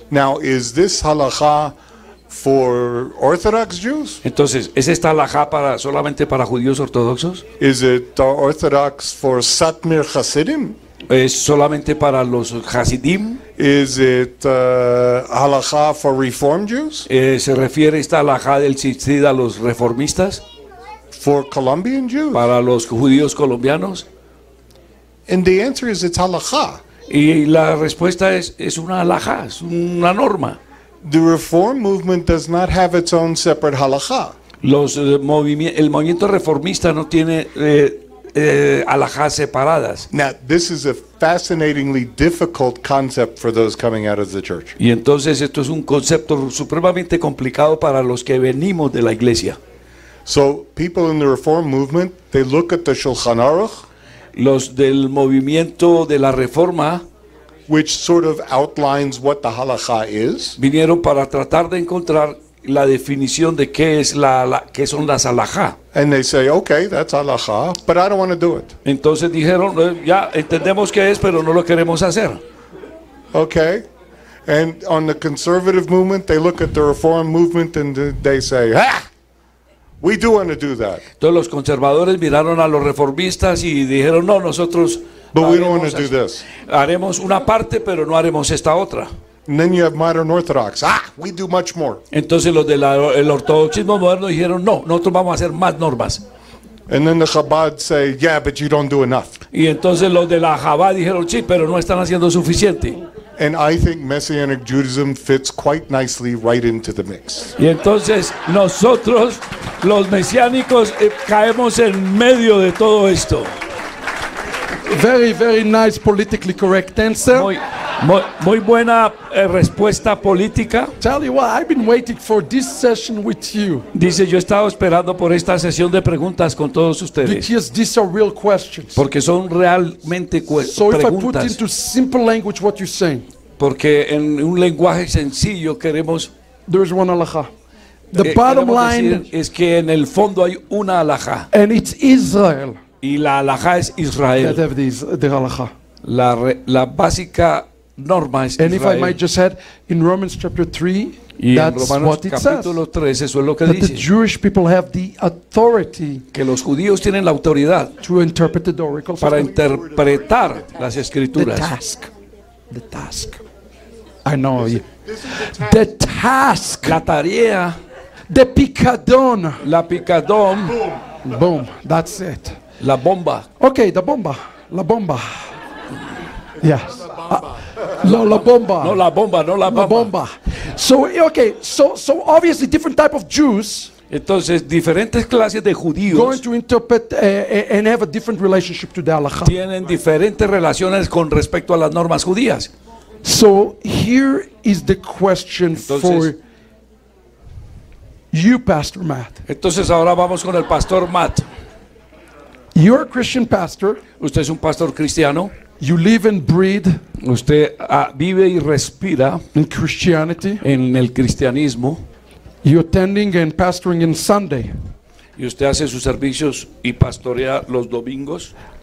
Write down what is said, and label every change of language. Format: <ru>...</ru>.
<en>Now, is this halakha for Orthodox Jews?</en> <es>Entonces, ¿es esta halajá solamente para judíos ortodoxos?</es> <en>Is it Orthodox for Satmar Hasidim?</en> <es>¿Es solamente para los Hasidim?</es> <en>Is it halakha for Reform Jews?</en> <es>¿Se refiere esta halajá del tzitzit a los reformistas?</es> <en>For Colombian Jews?</en> <es>¿Para los judíos colombianos?</es> <en>And the answer is it's halakha.</en> <es>Y la respuesta es una halajá, es una norma.</es> <en>The Reform movement does not have its own separate halakha.</en> <es>El movimiento reformista no tiene halajás separadas.</es> <en>Now, this is a fascinatingly difficult concept for those coming out of the church.</en> <es>Y entonces esto es un concepto supremamente complicado para los que venimos de la iglesia.</es> <en>So, people in the Reform movement, they look at the Shulchan Aruch,</en> <es>Los del movimiento de la reforma</es> <en>which sort of outlines what the halakha is.</en> <es>vinieron para tratar de encontrar la definición de qué es qué son las halajá.</es> <en>And they say, okay, that's halakha, but I don't want to do it.</en> <es>Entonces dijeron, ya entendemos qué es, pero no lo queremos hacer.</es> <en>Okay? And on the conservative movement, they look at the Reform movement and they say, we do want to do that,</en> <es>Entonces los conservadores miraron a los reformistas y dijeron, no, nosotros</es> <en>but we don't want</en> <es>haremos</es> <en>to do this.</en> <es>haremos una parte, pero no haremos esta otra.</es> <en>And then you have modern Orthodox. We do much more.</en> <es>Entonces los del ortodoxismo moderno dijeron, no, nosotros vamos a hacer más normas.</es> <en>And then the Chabad say, yeah, but you don't do enough.</en> <es>Y entonces los de la Jabá dijeron, sí, pero no están haciendo suficiente.</es> <en>And I think Messianic Judaism fits quite nicely right into the mix.</en> <es>Y entonces nosotros, los mesiánicos, caemos en medio de todo esto.</es> <en>Very, very nice politically correct answer.</en> <es>Muy buena respuesta política.</es> <en>Tell you what, I've been waiting for this session with you</en> <es>Dice, yo he estado esperando por esta sesión de preguntas con todos ustedes,</es> <en>because these are real questions.</en> <es>porque son realmente</es> <en>So if I put</en> <es>preguntas.</es> <en>into simple language what you're saying,</en> <es>Porque en un lenguaje sencillo queremos,</es> <en>there is one halakha. The bottom</en> <es>queremos</es> <en>line,</en> <es>decir es que en el fondo hay una halajá.</es> <en>and it's Israel</en> <es>Y la halajá es</es> <en>that</en> <es>Israel.</es> <en>have the halakha.</en> <es>La básica norma es</es> <en>And if I</en> <es>Israel.</es> <en>might just add, in Romans chapter 3,</en> <es>Y en</es> <en>that's</en> <es>Romanos</es> <en>what it says.</en> <es>capítulo 3 eso es lo que</es> <en>That the</en> <es>dice.</es> <en>Jewish people have the authority</en> <es>Que los judíos tienen la autoridad</es> <en>to interpret the oracles.</en> <es>para</es> <en>of God.</en> <es>interpretar las</es> <en>The</en> <es>escrituras.</es> <en>task. The task. I know you. The task.</en> <es>La tarea,</es> <en>The picadon.</en> <es>la picadón,</es> <en>Boom. That's it.</en> <es>la bomba.</es> <en>Okay, the bomba. La bomba. Yes. No, la bomba.</en> <es>No la bomba, no la La bomba. bomba.</es> <en>So, okay, so obviously different type of Jews</en> <es>Entonces, diferentes clases de</es> <en>going</en> <es>judíos</es> <en>to interpret and have a different relationship to the halakha.</en> <es>tienen diferentes relaciones con respecto a las normas judías.</es> <en>So here is the question for</en> <es>Entonces-</es> <en>you, Pastor Matt.</en> <es>Entonces, ahora vamos con el pastor Matt.</es> <en>You're a Christian pastor.</en> <es>Usted es un pastor cristiano.</es> <en>You live and breathe</en> <es>Usted vive y respira</es> <en>in Christianity.</en> <es>en el cristianismo.</es> <en>You're attending and pastoring in Sunday.</en> <es>Y usted hace sus servicios y pastorea los domingos.</es>